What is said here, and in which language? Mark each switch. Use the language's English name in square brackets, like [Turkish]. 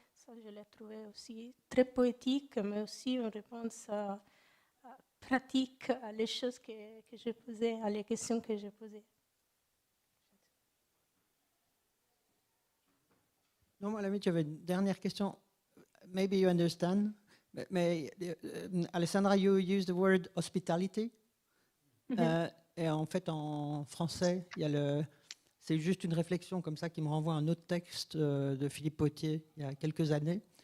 [French] Ça, je l'ai trouvé aussi très poétique, mais aussi une réponse pratique à les choses que j'ai posées, à les questions que j'ai posées. Non, moi, à la limite, j'avais une dernière question. [English] Maybe you understand, mais Alessandra, you use the word hospitality. [French] Et en fait, en français, c'est juste une réflexion comme ça qui me renvoie à un autre texte de Philippe Potier il y a quelques années.